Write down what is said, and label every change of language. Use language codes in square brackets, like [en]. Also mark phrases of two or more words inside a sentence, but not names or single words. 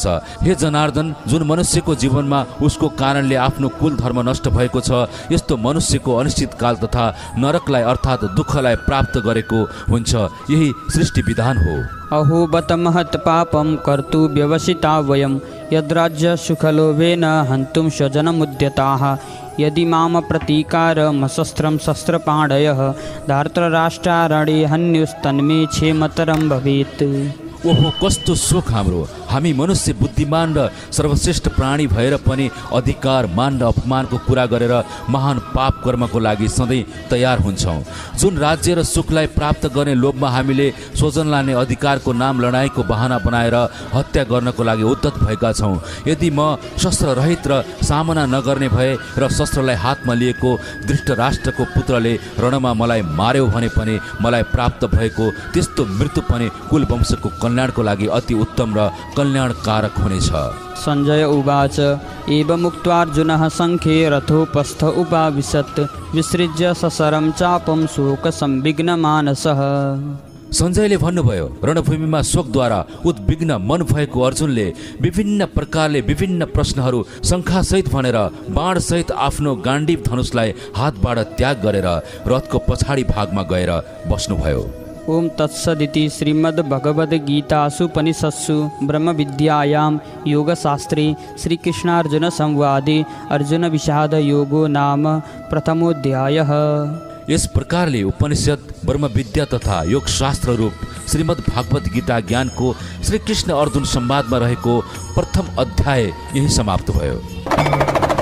[ne] हे जनार्दन, जुन मनुष्यको जीवनमा उसको कारणले आफ्नो कुल धर्म नष्ट भएको छ, यस्तो मनुष्यको अनिश्चित काल तथा नरकलाई अर्थात् दुःखलाई प्राप्त गरेको हुन्छ। यही सृष्टि विधान हो। [sa] अहो बत महत् पापं कर्तु व्यवसिता वयं यद्राज्य सुखलोभेन हन्तुं स्वजनमुद्यताः यदि माम प्रतीकारमशस्त्रं शस्त्रपाणयः धार्तराष्ट्रारणे हन्युस्तन्मे क्षेमतरं भवेत्। [ne] ओहो, कस्तो सुख हाम्रो! हामी मनुष्य बुद्धिमान र सर्वश्रेष्ठ प्राणी भएर पनि अधिकार मान र अपमानको कुरा गरेर महान पाप कर्मको लागि सधैँ तयार हुन्छौँ। जुन राज्य र सुखलाई प्राप्त गर्ने लोभमा हामीले स्वजनलाई नै अधिकारको नाम लडाइँको बहाना बनाएर हत्या गर्नको लागि उद्यत भएका छौँ। यदि म शस्त्ररहित र सामना नगर्ने भए र शस्त्रलाई हातमा लिएको धृष्टराष्ट्रको पुत्रले रणमा मलाई मार्यो भने पनि मलाई प्राप्त भएको त्यस्तो मृत्यु पनि कुल वंशको कल्याणको लागि अति उत्तम र कल्याणकारक हुनेछ। [sa] सञ्जय उवाच एवमुक्त्वार्जुनः सङ्ख्ये रथोपस्थ उपाविशत् विसृज्य सशरं चापं शोकसंविघ्नमानसः। [ne] सञ्जयले भन्नुभयो, रणभूमिमा शोकद्वारा उद्विग्न मन भएको अर्जुनले विभिन्न प्रकारले विभिन्न प्रश्नहरू शङ्खासहित भनेर बाणसहित आफ्नो गाण्डीव धनुषलाई हातबाट त्याग गरेर रथको पछाडि भागमा गएर बस्नुभयो। [sa] ओम तत्सदिति श्रीमद्भगवद्गीतासूपनिषत्सु ब्रह्मविद्यायां योगशास्त्रे श्रीकृष्णार्जुनसंवादे अर्जुनविषादयोगो नाम प्रथमोऽध्यायः। [ne] यस प्रकारले उपनिषद, ब्रह्मविद्या तथा योग शास्त्र रूप श्रीमद् भागवत गीता ज्ञानको श्री कृष्ण अर्जुन संवादमा रहेको प्रथम अध्याय यही समाप्त भयो।